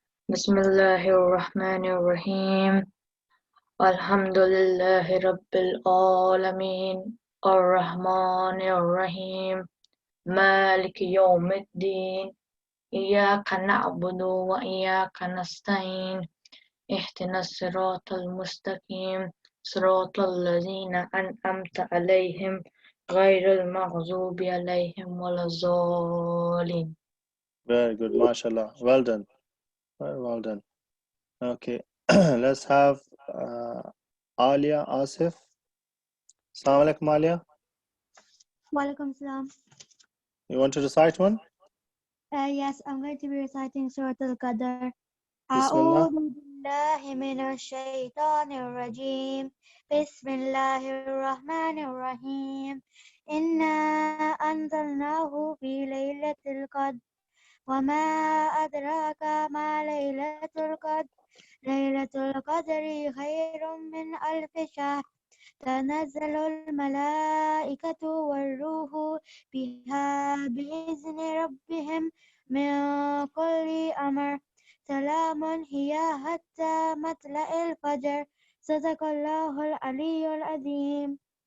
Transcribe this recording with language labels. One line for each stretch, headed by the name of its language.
Arabic: بسم الله الرحمن الرحيم. الحمد لله رب العالمين الرحمن الرحيم مالك يوم الدين إياك نعبد وإياك نستعين اهدنا الصراط المستقيم صراط الذين أنعمت عليهم غير المغضوب عليهم ولا الضالين.
English: Very good, mashallah. Well done. Very well done. Okay, let's have Alia Asif. Assalamu alaikum, Alia. Walaikum salam. You want to recite one? Yes, I'm going to be reciting Surah Al-Qadr. Bismillah.
Arabic: أعوذ بالله من الشيطان الرجيم. بسم الله الرحمن الرحيم. إنا أنزلناه في ليلة القدر وما أدراك ما ليلة القدر ليلة القدر خير من ألف شهر تنزل الملائكة والروح بها بإذن ربهم من كل أمر سلام هي حتى مطلع الفجر صدق الله العلي العظيم.